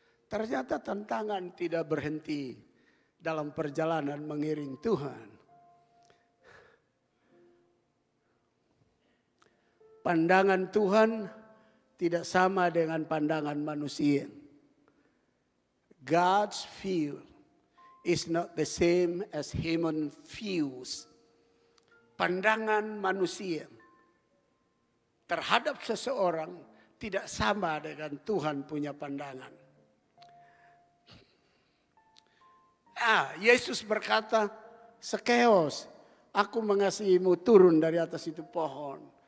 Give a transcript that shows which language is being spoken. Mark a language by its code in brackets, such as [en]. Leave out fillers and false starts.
[id] Ternyata tantangan tidak berhenti dalam perjalanan mengiring Tuhan. Pandangan Tuhan tidak sama dengan pandangan manusia. [en] God's view is not the same as human views. [id] Pandangan manusia terhadap seseorang tidak sama dengan Tuhan punya pandangan. Yesus berkata, Zakeus, aku mengasihimu, turun dari atas itu pohon.